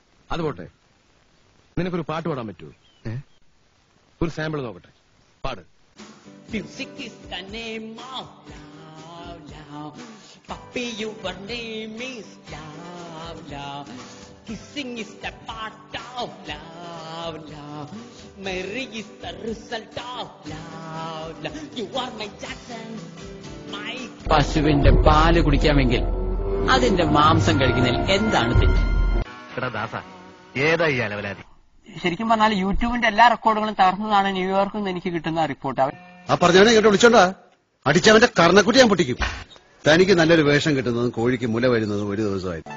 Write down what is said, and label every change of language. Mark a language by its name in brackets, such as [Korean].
[Malayalam] അത് പോട്ടെ, നിനക്കൊരു പാട്ട് പാടാൻ പറ്റുമോ? ഒരു സാമ്പിൾ നോക്കട്ടെ, പാട്. [English] Music is the name of love, love. Puppy, your name is love, love. Kissing is the part of love, love. Marry is the result of love, love. You are my Jackson, my. [Malayalam] പശുവിന്റെ പാല് കുടിക്കാമെങ്കിൽ അതിന്റെ മാംസം കഴിക്കുന്നതിൽ എന്താണ് തെറ്റ്? ഏതായി അലവലാതി? ശരിക്കും പറഞ്ഞാൽ യൂട്യൂബിന്റെ എല്ലാ റെക്കോർഡുകളും തകർന്നതാണ് ന്യൂയോർക്കിൽ നിന്ന് എനിക്ക് കിട്ടുന്ന റിപ്പോർട്ട്. ആ പറഞ്ഞവനെ ഇങ്ങോട്ട് വിളിച്ചോണ്ടാ, അടിച്ചവന്റെ കർണക്കുട്ടി ഞാൻ പൊട്ടിക്കും. തനിക്ക് നല്ലൊരു വേഷം കിട്ടുന്നതും കോഴിക്ക് മുല വരുന്നതും ഒരു ദിവസമായി.